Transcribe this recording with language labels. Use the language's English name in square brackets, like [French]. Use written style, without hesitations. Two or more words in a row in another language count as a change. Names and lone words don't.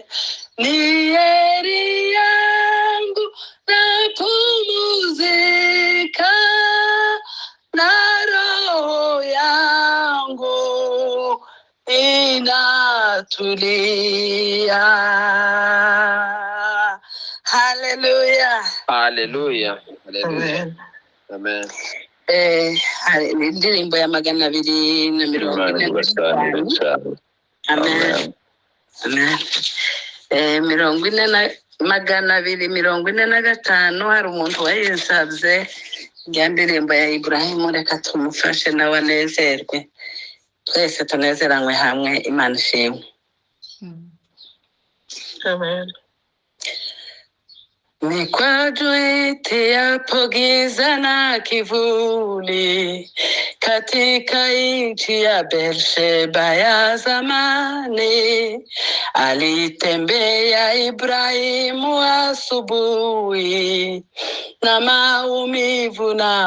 [Swahili] Ni heri yangu napumzika, na roho yangu inatulia. Hallelujah. Hallelujah. Amen. Amen. [Kinyarwanda] Indirimbo ya 245. Amen. Amen. 45 245 hari umuntu wayisabye ya ndirimbo ya Ibrahimu, reka tumufashe nawe anezerwe, twese tunezeranywe hamwe. Imana ishimwe. Amen. [Swahili] Nikwajuitiapo giza na kivuli, katika nchi ya Beersheba ya zamani, alitembea Ibrahimu asubuhi, na maumivu na